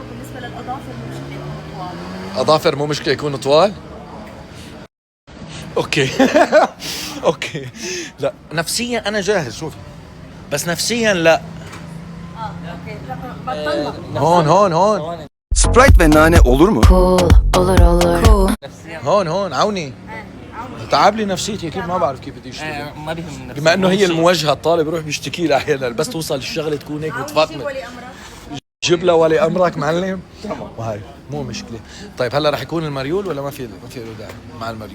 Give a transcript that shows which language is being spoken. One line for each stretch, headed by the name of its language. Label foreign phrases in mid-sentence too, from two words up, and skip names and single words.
Arabic: بالنسبة للأظافر مو مشكلة يكونوا طوال. اظافر مو مشكلة يكونوا طوال.
English: okay okay
Arabic: لا نفسيا انا جاهز شوفي بس نفسيا لا. هون
Turkish: Sprite ve nane olur mu?
Arabic: هون عوني تعب لي نفسيتي كيف ما بعرف كيف بدي اشتغل. ما بيهم بما انه هي المواجهه الطالب بروح بيشتكي لها احيانا بس توصل الشغله تكون هيك متفاقمه. جيب لها ولي امرك معلم. وهاي مو مشكله. طيب هلا رح يكون المريول ولا ما في له داعي مع المريول؟